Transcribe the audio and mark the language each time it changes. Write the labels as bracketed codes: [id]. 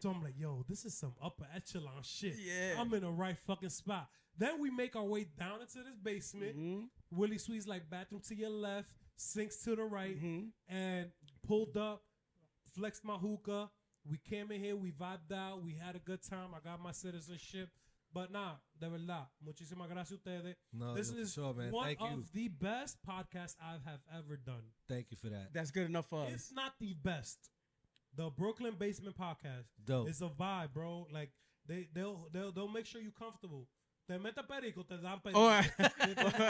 [en] So I'm like, "Yo, this is some upper echelon shit." Yeah. I'm in the right fucking spot. Then we make our way down into this basement. Willie Sweet's like, "Bathroom to your left, sinks to the right," and pulled up, flexed my hookah. We came in here, we vibed out, we had a good time. I got my citizenship. But nah, [es] de verdad, muchísimas gracias a ustedes. [en] No, This no, for is sure, man. one Thank you. of the best podcasts I have ever done. Thank you for that. That's good enough for us. It's not the best. The Brooklyn Basement Podcast. Dope. It's a vibe, bro. Like they'll make sure you comfortable. [es] Te mete perico, te dan perico. [en] All right. [es] Si [en] Whoa,